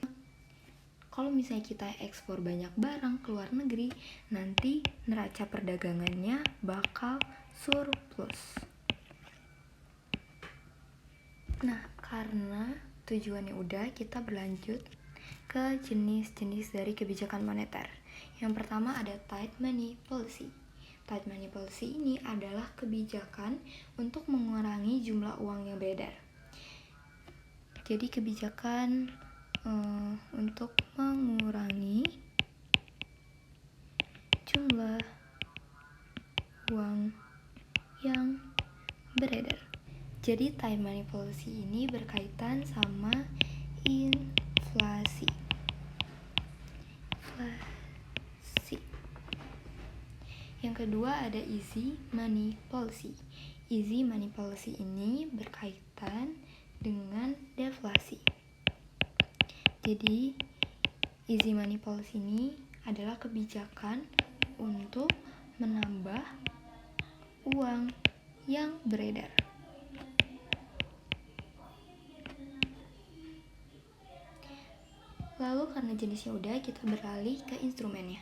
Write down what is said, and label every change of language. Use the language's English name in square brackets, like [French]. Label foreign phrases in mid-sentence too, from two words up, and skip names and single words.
[Indonesian] Kalau misalnya kita ekspor banyak barang ke luar negeri, nanti neraca perdagangannya bakal surplus. Nah, karena tujuannya udah, kita berlanjut ke jenis-jenis dari kebijakan moneter. Yang pertama ada [English] tight money policy. Tight money policy [Indonesian] ini adalah kebijakan untuk mengurangi jumlah uang yang beredar. Jadi kebijakan untuk mengurangi jumlah uang yang beredar. Jadi [English] tight money policy [Indonesian] ini berkaitan sama inflasi. Yang kedua ada [English] easy money policy. Easy money policy [Indonesian] ini berkaitan dengan deflasi. Jadi, [English] easy money policy [Indonesian] ini adalah kebijakan untuk menambah uang yang beredar. Lalu karena jenisnya udah, kita beralih ke instrumennya.